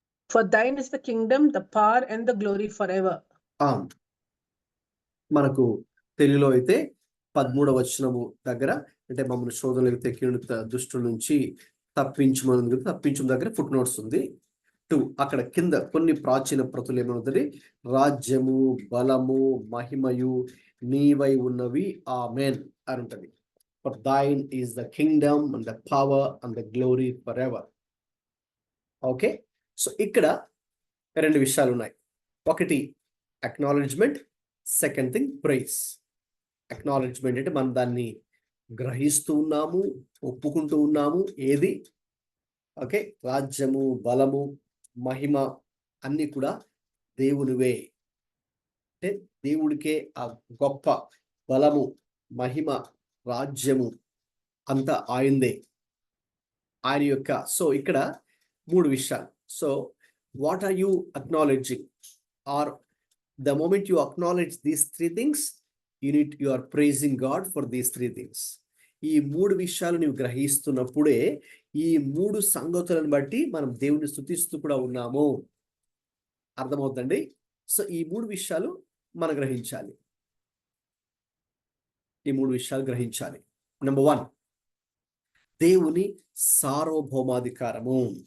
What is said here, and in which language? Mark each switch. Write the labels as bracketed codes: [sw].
[en] For thine is the kingdom, the power and the glory forever. [te] మనకు తెలుగులో అయితే 13వ వచనము దగ్గర, అంటే మమ్మల్ని శోధనలకు తెక్కిన దుష్టుల నుంచి తప్పించమని, తప్పించడం దగ్గర ఫుట్ నోట్స్ ఉంది. 2 అక్కడ కింద కొన్ని ప్రాచీన ప్రతులు ఏమవుతుంది, రాజ్యము, బలము, మహిమయు నీవై ఉన్నవి, ఆమేన్ అని ఉంటుంది. [en] For thine is the kingdom and the power and the glory forever. [te] Okay, so ఇక్కడ 2 విషయాలు ఉన్నాయి. ఒకటి acknowledgement, [en] Second thing praise. [te] Acknowledgement అంటే మనం దాన్ని గ్రహిస్తూ ఉన్నాము, ఒప్పుకుంటూ ఉన్నాము. ఏది? ఓకే, రాజ్యము, బలము, మహిమ అన్ని కూడా దేవునివే. అంటే దేవుడికే ఆ గొప్ప బలము, మహిమ, రాజ్యము అంతా ఆయందే, ఆయన యొక్క. సో ఇక్కడ 3 విషయాలు. [en] So what are you acknowledging? Are the moment you acknowledge [te] these [en] 3 things, you are praising God for these 3 things. [te] ఈ 3 విషయాలు నీవు గ్రహిస్తున్నప్పుడే ఈ 3 సంగతులను బట్టి మనం దేవుని స్తుతిస్తూ కూడా ఉన్నాము. అర్థమవుతుందండి? సో ఈ 3 విషయాలు మనం గ్రహించాలి. ఈ 3 విషయాలు గ్రహించాలి. నెంబర్ 1, దేవుని సార్వభౌమాధికారము.